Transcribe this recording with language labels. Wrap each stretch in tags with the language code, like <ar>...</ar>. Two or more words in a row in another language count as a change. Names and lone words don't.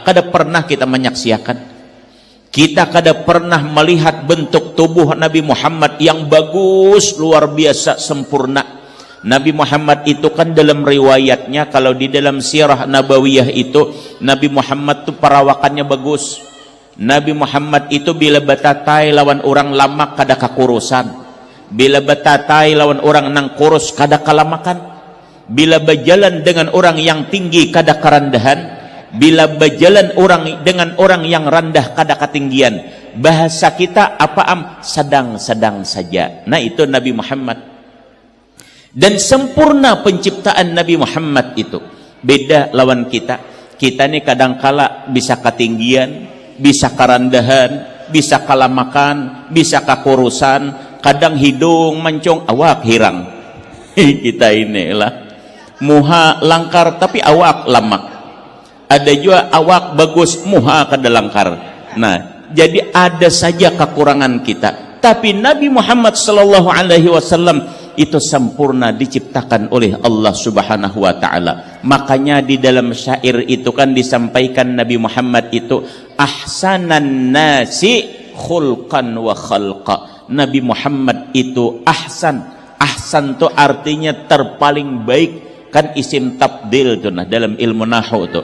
<bjn>Kada pernah kita menyaksikan. Kita kada pernah melihat bentuk tubuh Nabi Muhammad yang bagus, luar biasa, sempurna.</bjn> <id>Nabi Muhammad itu kan dalam riwayatnya, kalau di dalam</id> <ar>sirah nabawiyah</ar> <id>itu, Nabi Muhammad itu perawakannya bagus.</id> <bjn>Nabi Muhammad itu bila batatai lawan orang lama kada kakurusan, bila batatai lawan orang nang kurus kada kalamakan, bila berjalan dengan orang yang tinggi kada karandahan,</bjn> <id>bila berjalan orang dengan orang yang rendah kada ketinggian. Bahasa kita apa sedang-sedang saja. Nah, itu Nabi Muhammad. Dan sempurna penciptaan Nabi Muhammad itu.</id> <bjn>Beda lawan kita. Kita ini kadangkala bisa ketinggian, bisa kerendahan, bisa kalamakan, bisa kakurusan, kadang hidung mancung, awak hirang. Kita inilah muha langkar tapi awak lamak. Ada juga awak bagus, muha kada langkar.</bjn> <id>Nah, jadi ada saja kekurangan kita. Tapi Nabi Muhammad</id> <ar>sallallahu alaihi wasallam</ar> <id>itu sempurna, diciptakan oleh Allah</id> <ar>Subhanahu wa taala.</ar> <id>Makanya di dalam syair itu kan disampaikan Nabi Muhammad itu</id> <ar>ahsanan nasi khulqan wa khalqa.</ar> <id>Nabi Muhammad itu ahsan. Ahsan itu artinya terpaling baik, kan isim tabdil itu nah dalam ilmu nahwu itu.</id>